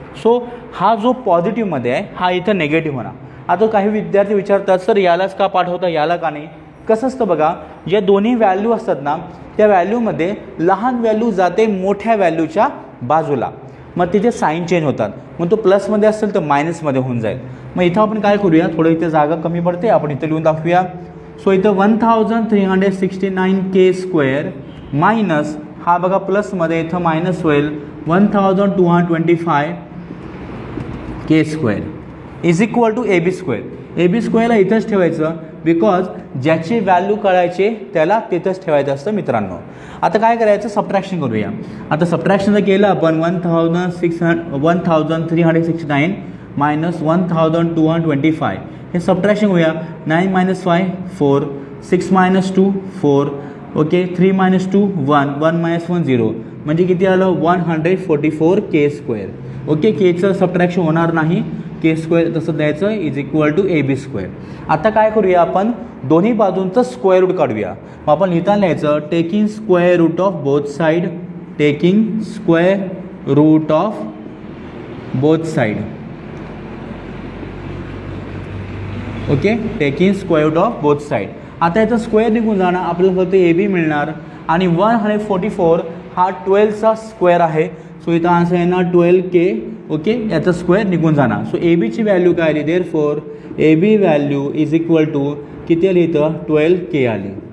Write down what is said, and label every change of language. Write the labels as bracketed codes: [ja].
[mr] So हा जो पॉझिटिव्हमध्ये आहे हा इथं नेगेटिव्ह म्हणा. आता काही विद्यार्थी विचारतात सर यालाच का पाठवता याला का नाही. कसं असतं बघा ज्या दोन्ही व्हॅल्यू असतात ना त्या व्हॅल्यूमध्ये लहान व्हॅल्यू जाते मोठ्या व्हॅल्यूच्या बाजूला, मग तिथे साईन चेंज होतात. मग तो प्लसमध्ये असेल तर मायनसमध्ये होऊन जाईल. मग इथं आपण काय करूया थोडं इथे जागा कमी पडते आपण इथं लिहून दाखवूया. सो इथं 1369 के स्क्वेअर मायनस हा बघा प्लसमध्ये इथं मायनस होईल 1225 के square is equal to A B square. A B स्क्वेअरला इथंच ठेवायचं बिकॉज ज्याची व्हॅल्यू काढायची त्याला तिथंच ठेवायचं असतं मित्रांनो. आता काय करायचं सबट्रॅक्शन करूया. आता सबट्रॅक्शन जर केलं आपण 1369 मायनस 1225 हे सबट्रॅक्शन करूया. 9 - 5 4 6 - 2 4 ओके 3 - 2 1 1 - 1 0 म्हणजे किती आलं 144 के स्क्वेअर. ओके केचं सबट्रॅक्शन होणार नाही. के स्क्वेअर तसं द्यायचं is equal to A B square. आता काय करूया आपण दोन्ही बाजूंचं स्क्वेअर रूट काढूया. [en] मग आपण लिहिताना लिहायचं taking square root of both side. Taking square root of both side. Okay taking square root of both side. [mr] आता याचं स्क्वेअर निघून जाणार आपल्याला फक्त ए बी मिळणार आणि 144 हा 12चा स्क्वेअर आहे. सो इथं आन्सर येणार 12K. ओके याचं स्क्वेअर निघून जाणार. सो ए बीची व्हॅल्यू काय आली therefore A B value is equal to किती आली इथं 12K आली.